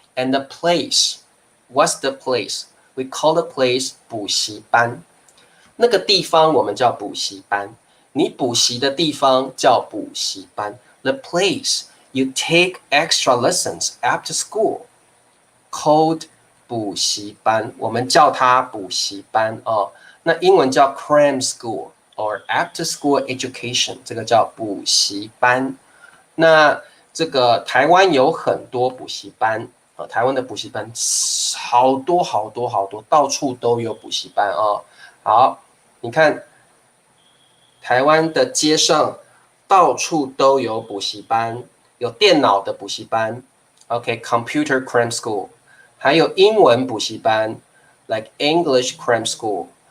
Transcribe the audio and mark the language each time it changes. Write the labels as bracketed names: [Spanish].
[English] And the place, what's the place? We call the place 补习班。 [Chinese] 那个地方我们叫补习班，你补习的地方叫补习班。 [English] The place you take extra lessons after school called 补习班， [Chinese] 我们叫它补习班哦。那英文叫 [English] cram school or after school education， [Chinese] 这个叫补习班。那这个台湾有很多补习班，台湾的补习班好多好多好多，到处都有补习班哦。好，你看台湾的街上到处都有补习班，有电脑的补习班 ，OK， [English] computer cram school， [Chinese] 还有英文补习班 ， [English] like English cram school。